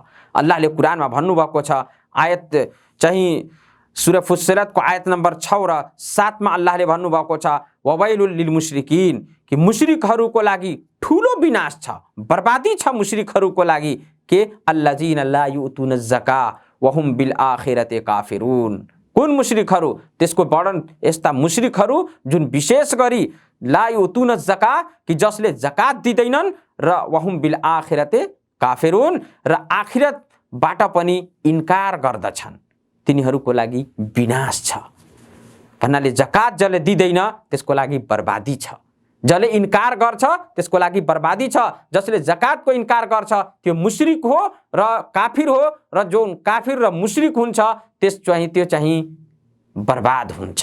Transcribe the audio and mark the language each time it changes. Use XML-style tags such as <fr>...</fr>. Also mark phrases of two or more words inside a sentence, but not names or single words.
<ne>अल्लाहले कुरानमा भन्नुभएको छ, आयत चाहिँ सूरा फुस्सिलतको आयत नम्बर 6 र 7 मा अल्लाहले भन्नुभएको छ</ne> <ar>وويل للمشركين</ar> <ne>कि मुश्रिकहरूको लागि ठूलो विनाश छ, बर्बादी छ मुश्रिकहरूको लागि के</ne> <ar>الذين لا يؤتون الزكاة وهم بالآخرة كافرون.</ar> <ne>कुन मुश्रिकहरू? त्यसको वर्णन यस्ता मुश्रिकहरू जुन विशेष गरी</ne> <ar>لا يؤتون الزكاة</ar> <ne>कि जसले जकात दिँदैनन् र</ne> <ar>وهم بالآخرة كافرون</ar> <ne>र आखिरतबाट पनि इन्कार गर्दछन्, तिनीहरूको लागि विनाश छ। भन्नाले जकात जसले दिँदैन त्यसको लागि बर्बादी छ, जसले इन्कार गर्छ त्यसको लागि बर्बादी छ। जसले जकातको इन्कार गर्छ त्यो मुश्रिक हो र काफिर हो र जो काफिर र मुश्रिक हुन्छ त्यो चाहिँ बर्बाद हुन्छ।</ne>